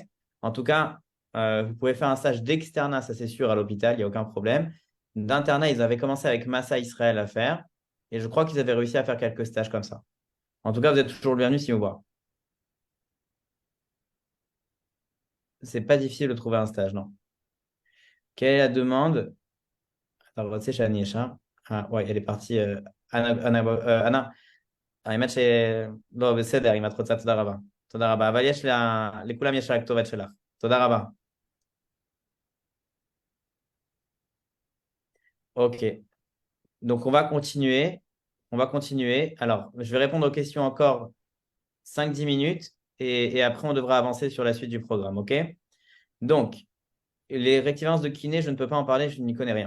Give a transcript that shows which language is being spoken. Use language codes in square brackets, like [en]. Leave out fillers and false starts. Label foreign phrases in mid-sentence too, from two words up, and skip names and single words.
[fr] En tout cas, vous pouvez faire un stage d'externat, ça c'est sûr, à l'hôpital, il n'y a aucun problème. D'internat, ils avaient commencé avec Massa Israël à faire et je crois qu'ils avaient réussi à faire quelques stages comme ça. En tout cas, vous êtes toujours le bienvenu si vous voulez. C'est pas difficile de trouver un stage, non. Quelle est la demande? [he] אתה רוצה שאני ישר? וואי, [fr] elle est partie. [he] אנה, האמת שלא, בסדר, אם את רוצה, תודה רבה. תודה רבה, אבל לכולם יש רק כתובת שלך. תודה רבה. [fr] Ok. Donc, on va continuer. On va continuer. Alors, je vais répondre aux questions encore 5-10 minutes et après, on devra avancer sur la suite du programme. OK? Donc, les réactivances de kiné, je ne peux pas en parler, je n'y connais rien.